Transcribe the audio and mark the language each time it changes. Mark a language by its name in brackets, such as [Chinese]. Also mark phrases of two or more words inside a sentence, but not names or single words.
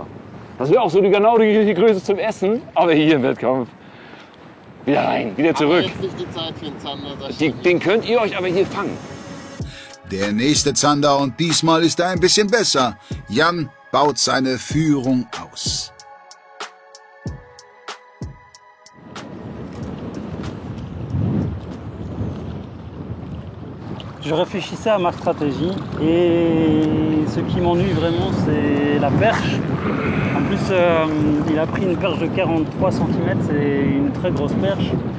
[German] Das wäre auch so genau die Größe zum Essen, aber hier im Wettkampf. Wieder rein, wieder zurück. Aber jetzt nicht die Zeit für den Zander. Den könnt ihr euch aber hier fangen. Der nächste Zander und diesmal ist er ein bisschen besser. Jan baut seine Führung aus. [French] Je réfléchissais à ma stratégie et ce qui m'ennuie vraiment, c'est la perche. En plus, il a pris une perche de 43 cm, c'est une très grosse perche.